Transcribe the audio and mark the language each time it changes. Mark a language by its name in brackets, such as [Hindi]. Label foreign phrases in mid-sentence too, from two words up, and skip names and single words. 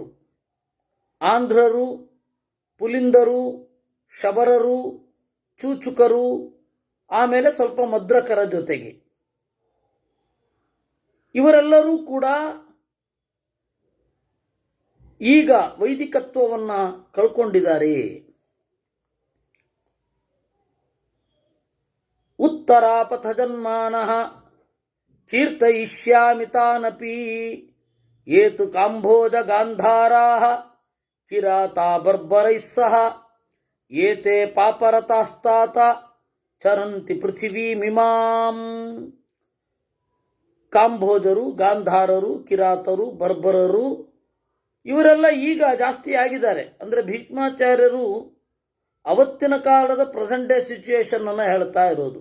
[Kannada] ಆಂಧ್ರರು, ಪುಲಿಂದರು, ಶಬರರು, ಚೂಚುಕರು, ಆಮೇಲೆ ಸ್ವಲ್ಪ ಮದ್ರಕರ ಜೊತೆಗೆ ಇವರೆಲ್ಲರೂ ಕೂಡ ಈಗ ವೈದಿಕತ್ವವನ್ನು ಕಳ್ಕೊಂಡಿದ್ದಾರೆ. [Sanskrit] ಉತ್ತರಾಪಥ ಜನ್ಮಾನಃ ಕೀರ್ತಯಿಷ್ಯಾಮಿ ತಾನಪಿ. ಏತು ಕಾಂಭೋಜ ಗಾಂಧಾರಾಃ ಕಿರಾತಾ ಬರ್ಬರೈಃ ಸಹ ಏತೆ ಪಾಪರತಾಸ್ತಾತ ಚರಂತಿ ಪೃಥಿವೀಮಿಮಾಂ. [Kannada] ಕಾಂಭೋಜರು, ಗಾಂಧಾರರು, ಕಿರಾತರು, ಬರ್ಬರರು ಇವರೆಲ್ಲ ಈಗ ಜಾಸ್ತಿ ಆಗಿದ್ದಾರೆ. ಅಂದರೆ ಭೀಷ್ಮಾಚಾರ್ಯರು ಅವತ್ತಿನ ಕಾಲದ [English] present day situation [Kannada] ಅನ್ನು ಹೇಳ್ತಾ ಇರೋದು.